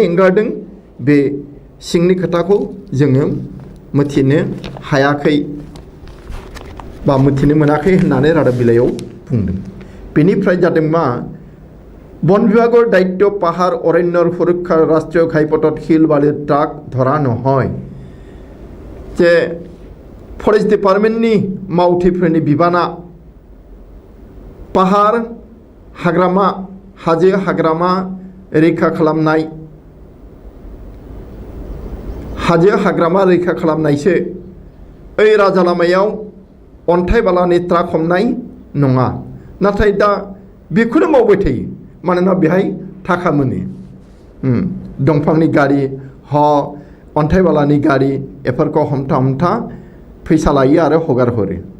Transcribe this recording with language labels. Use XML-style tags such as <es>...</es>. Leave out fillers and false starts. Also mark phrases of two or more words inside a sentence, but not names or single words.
<brx>एंगारदों बे सिंनि खोथाखौ जोङो मिथिनो हायाखै बा मिथिनो मोनाखै होननानै रादाब बिलाइयाव बुंदों बेनिफ्राय जादों मा</brx> <as>বন বিভাগৰ দায়িত্ব পাহাৰ অৰণ্যৰ সুৰক্ষা ৰাষ্ট্ৰীয় ঘাইপথত শিল বালিৰ ট্ৰাক ধৰা নহয়</as> <brx>जे</brx> <en>forest department</en> <brx>मावथिफोरनि बिबाना पाहार हाग्रामा हाजो हाग्रामा रैखा खालामनाय हाजो हाग्रामा रैखा खालामनायसो ओइ राजा लामायाव अन्थाइ बालानि ट्राक हमनाय नङा नाथाय दा बेखौनो मावबाय थायो मानोना बेहाय थाखा मोनो दंफांनि गारि अन्थाइ बालानि गारि एफोरखौ हमथा फैसा लायो आरो हगार हरो</brx>